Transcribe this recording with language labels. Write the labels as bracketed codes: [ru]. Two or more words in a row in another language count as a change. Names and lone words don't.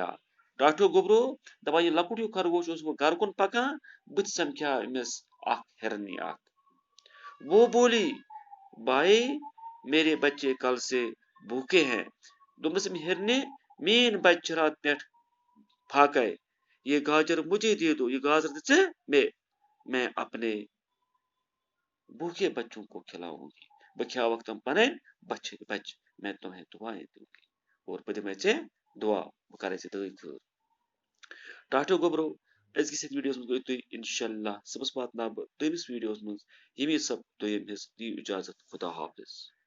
[ks] ٹاٹو گبرو دپان یہ لۄکُٹ ہیوٗ خرگوش اوس وۄنۍ گھر کُن پکان، بٕتھِ سمکھیو أمِس اکھ ہرنی اکھ۔ [ur] وہ بولی بھائی میرے بچے کل سے بھوکے ہیں۔ [ks] دوٚپنس أمۍ ہرنہِ میٛٲنۍ بچہِ چھِ رات پٮ۪ٹھ پھاکے، [ur] یہ گاجر مجھے دے دو، [ks] یہ گازر دِ ژٕ مےٚ، [ur] میں اپنے بھوکے بچوں کو کھلاؤں گی۔ [ks] بہٕ کھیاوکھ تِم پنٕنۍ بچہِ، [ur] میں تمہیں دعائیں دوں گی [ks] اور بہٕ دِمے ژےٚ دعا، بہٕ کرے ژےٚ دعٲے خٲر۔ ٹاٹو گبرو أزکِس یتھ ویڈیوس منٛز گٔیِو تُہۍ انشاءاللہ، صُبحس واتناو بہٕ دوٚیمِس ویڈیوس منٛز ییٚمہِ سب دوٚیِم حصہٕ۔ دِیِو اِجازت، خدا حافظ۔